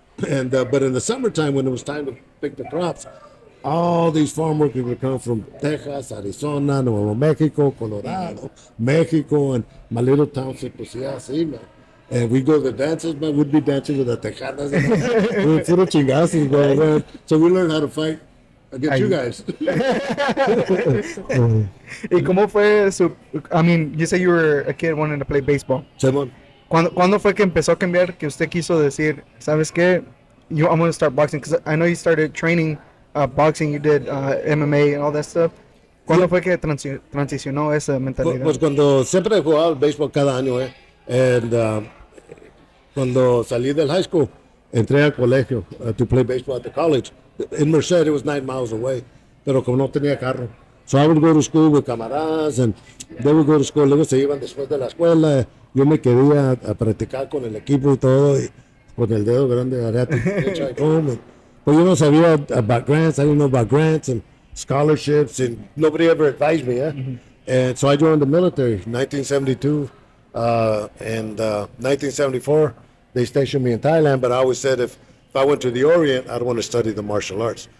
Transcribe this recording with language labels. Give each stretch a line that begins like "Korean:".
English: And but in the summertime, when it was time to pick the crops, all these farm workers would come from Texas, Arizona, Nuevo Mexico, Colorado, Mexico, and my little township was así, man. And we go to the dances, man. We'd be dancing with the Tejanas. We were
Spanish: puro chingazos,
English: bro, man. So we learned how to fight against you guys.
Spanish: ¿Y cómo fue su?
English: I mean, you said you were a kid wanting to play baseball.
Spanish: Simón. ¿Cuándo fue que empezó a cambiar? Que usted quiso decir, ¿sabes qué?
English: I'm going to start boxing. Because I know you started training boxing. You did MMA and all that stuff.
Spanish: ¿Cuándo fue que transicionó esa mentalidad? Pues cuando siempre he jugado béisbol cada año,
English: And
Spanish: cuando salí del
English: high school,
Spanish: entré al colegio
English: to play baseball at the college. In Merced, it was 9 miles away,
Spanish: pero como no tenía carro.
English: So I would go to school with camaradas, and they would go to school.
Spanish: Luego se iban después de la escuela. Yo me quedé a practicar con el equipo y todo, y con el dedo grande haría home.
English: But
Spanish: yo no sabía
English: about grants. I didn't know about grants and scholarships, and nobody ever advised me. And so I joined the military in 1972. And 1974, they stationed me in Thailand, but I always said if I went to the Orient, I'd want to study the martial arts.